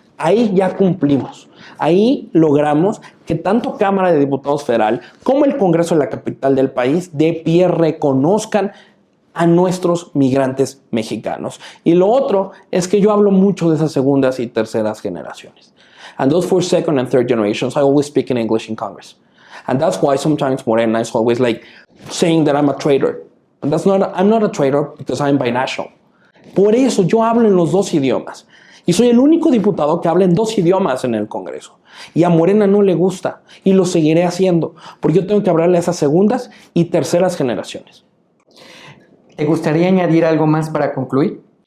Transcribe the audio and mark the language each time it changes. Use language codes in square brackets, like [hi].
[es] Ahí ya cumplimos. Ahí logramos que tanto Cámara de Diputados Federal como el Congreso de la capital del país de pie reconozcan a nuestros migrantes mexicanos. Y lo otro es que yo hablo mucho de esas segundas y terceras generaciones. [en] And those for second and third generations, I always speak in English in Congress. And that's why sometimes Morena is always like saying that I'm a traitor. And I'm not a traitor because I'm binational. [es] Por eso yo hablo en los dos idiomas. Y soy el único diputado que habla en dos idiomas en el Congreso. Y a Morena no le gusta. Y lo seguiré haciendo. Porque yo tengo que hablarle a esas segundas y terceras generaciones. ¿Te gustaría añadir algo más para concluir?